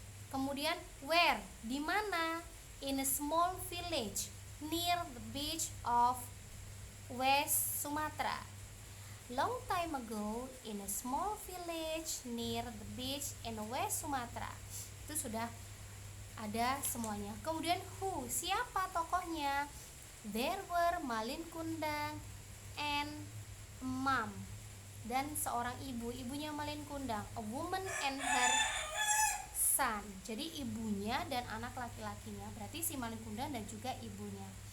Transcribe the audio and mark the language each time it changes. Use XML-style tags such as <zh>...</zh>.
<id>Kemudian</id> <en>where,</en> <id>di mana,</id> <en>in a small village near the beach of West Sumatra. Long time ago, in a small village near the beach in West Sumatra.</en> <id>Itu sudah ada semuanya. Kemudian who, siapa tokohnya?</id> <en>There were Malin Kundang and mom,</en> <id>dan seorang ibu, ibunya Malin Kundang,</id> <en>a woman and her son.</en> <id>Jadi ibunya dan anak laki-lakinya, berarti si Malin Kundang dan juga ibunya.</id>